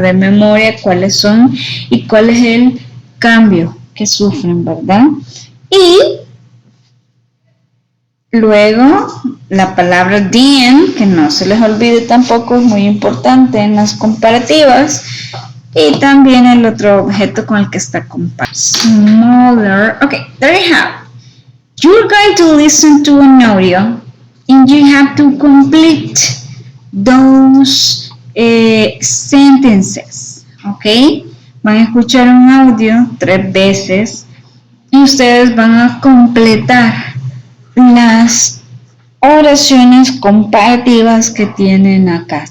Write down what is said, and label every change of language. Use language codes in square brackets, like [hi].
[es] De memoria, cuáles son y cuál es el cambio que sufren, ¿verdad? Y luego, la palabra than, que no se les olvide tampoco, es muy importante en las comparativas. Y también el otro objeto con el que está comparado. [en] Smaller. Okay, there you have. You're going to listen to an audio and you have to complete those sentences. Okay? [es] Van a escuchar un audio 3 veces y ustedes van a completar las oraciones comparativas que tienen acá.